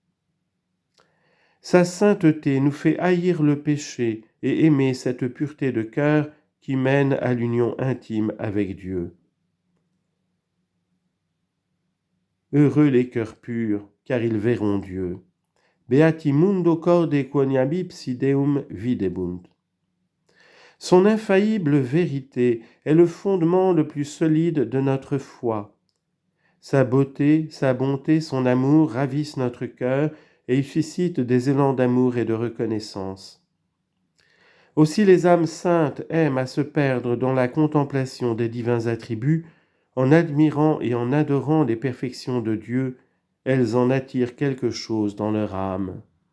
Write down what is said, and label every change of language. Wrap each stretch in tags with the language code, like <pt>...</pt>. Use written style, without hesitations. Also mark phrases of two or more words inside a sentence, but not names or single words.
<fr>Sa sainteté nous fait haïr le péché et aimer cette pureté de cœur qui mène à l'union intime avec Dieu. Heureux les cœurs purs, car ils verront Dieu.</fr> <la>Beati mundo corde quoniam ipsi Deum videbunt.</la> <fr>Son infaillible vérité est le fondement le plus solide de notre foi. Sa beauté, sa bonté, son amour ravissent notre cœur et y suscitent des élans d'amour et de reconnaissance. Aussi les âmes saintes aiment à se perdre dans la contemplation des divins attributs, en admirant et en adorant les perfections de Dieu, elles en attirent quelque chose dans leur âme.</fr>